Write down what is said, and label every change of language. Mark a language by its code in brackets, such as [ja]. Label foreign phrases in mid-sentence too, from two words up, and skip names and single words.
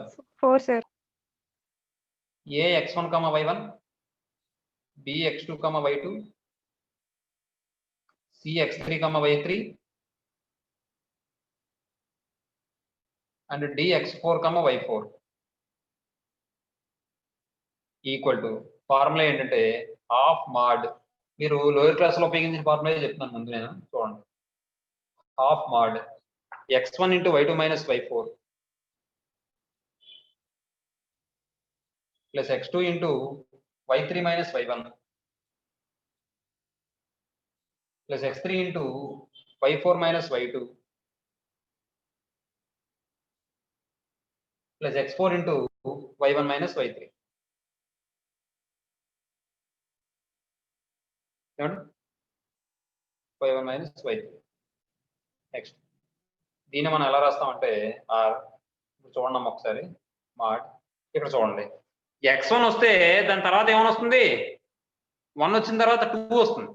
[te] 4 సార్ [en] A x1, y1 B x2, y2 C x3, y3 and D x4, y4 [te] ఈక్వల్ టు ఫార్ములా ఏంటంటే [en] half mod [te] మీరు [en] lower class [te] లో ఉపయోగించిన ఫార్ములా చెప్తున్నాను ముందు నేను చూడండి [en] half mod x1 into y2 minus y4 plus x2 into y3 minus y1 plus x3 into y4 minus y2 plus x4 into y1 minus y3 [te] ఏమండి [en] y1 మైనస్ y2. [te] నెక్స్ట్ దీన్ని మనం ఎలా రాస్తామంటే ఆర్, ఇప్పుడు చూడండి అమ్మ ఒకసారి మాడ్, ఇక్కడ చూడండి x1 వస్తే దాని తర్వాత ఏమైనా వస్తుంది, 1 వచ్చిన తర్వాత 2 వస్తుంది.